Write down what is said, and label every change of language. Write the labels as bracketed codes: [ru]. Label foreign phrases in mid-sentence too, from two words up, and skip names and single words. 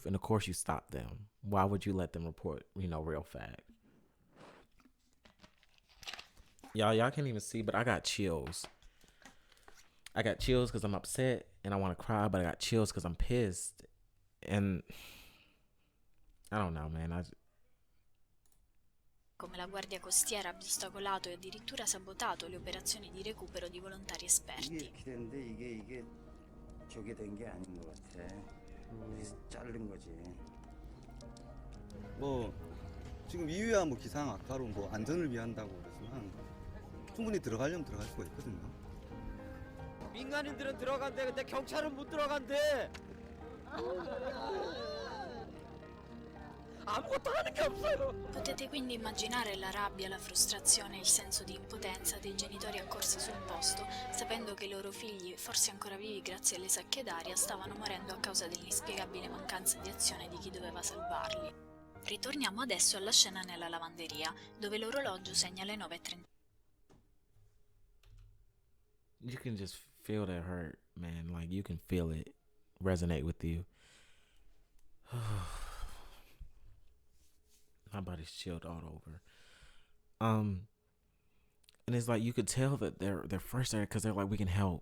[en] And, of course, you stop them. Why would you let them report, real fact? Y'all can't even see, but I got chills. I got chills because I'm upset and I want to cry, but I got chills because I'm pissed. And I don't know, man. [it] Come la Guardia Costiera abbia ostacolato e addirittura sabotato le operazioni di recupero di volontari esperti. [ko] 이게 기대인데 이게 저게 된 게 아닌 것 같아. 그래서 자른 거지. 뭐 지금 이유야 뭐 기상 악화로 뭐 안전을 위한다고 그러지만 충분히 들어가려면 들어갈 수가 있거든요. 민간인들은 들어간대 근데 경찰은 못 들어간대. 아무것도 하는 게 없어요. [it] Potete quindi immaginare la rabbia, la frustrazione e il senso di impotenza dei genitori accorsi sul posto, sapendo che i loro figli, forse ancora vivi grazie alle sacche d'aria, stavano morendo a causa dell'inspiegabile mancanza di azione di chi doveva salvarli. Ritorniamo adesso alla scena nella lavanderia, dove l'orologio segna le 9:30. [en] You can just feel that hurt, man. Like, you can feel it resonate with you. My body's chilled all over. And it's like you could tell that they're frustrated because they're like, we can help.